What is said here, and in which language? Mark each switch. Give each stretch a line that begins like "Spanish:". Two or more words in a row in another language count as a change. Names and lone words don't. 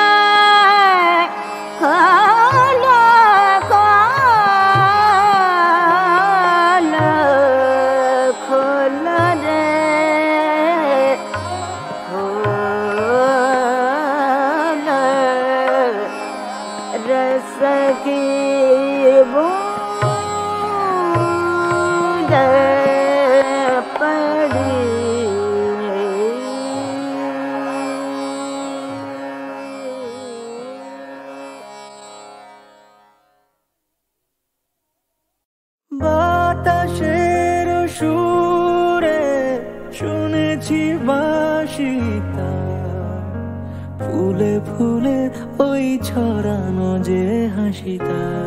Hindi: खोलो खोलो खोलो रे खोलो रस की बूंद पड़ी
Bangla: বাতাসের সুরে শুনেছি বাঁশিটা ফুলে ফুলে ওই ছড়ানো যে হাসিটা